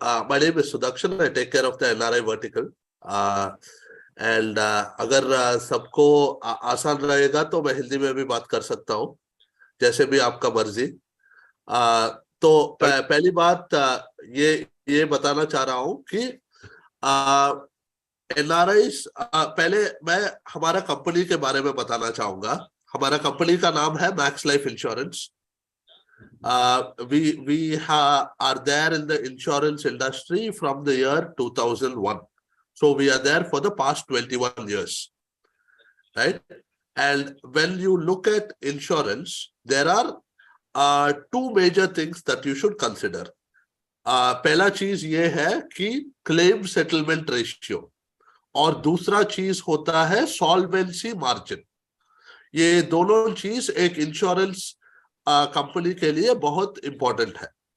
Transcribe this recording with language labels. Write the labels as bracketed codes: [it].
[en] My name is Sudarshan. I take care of the NRI vertical. [hi] And अगर सबको आसान रहेगा तो मैं हिंदी में भी बात कर सकता हूँ, जैसे भी आपका मर्जी। तो पहली बात ये बताना चाह रहा हूँ कि NRIs, पहले मैं हमारा कंपनी के बारे में बताना चाहूंगा। हमारा कंपनी का नाम है max life insurance. [en] We are there in the insurance industry from the year 2001. So we are there for the past 21 years, right? And when you look at insurance, there are two major things that you should consider. [hi] पहला चीज ये है कि claim settlement ratio, और दूसरा चीज होता है सॉल्वेंसी मार्जिन। ये दोनों चीज एक इंश्योरेंस कंपनी के लिए बहुत इंपॉर्टेंट है।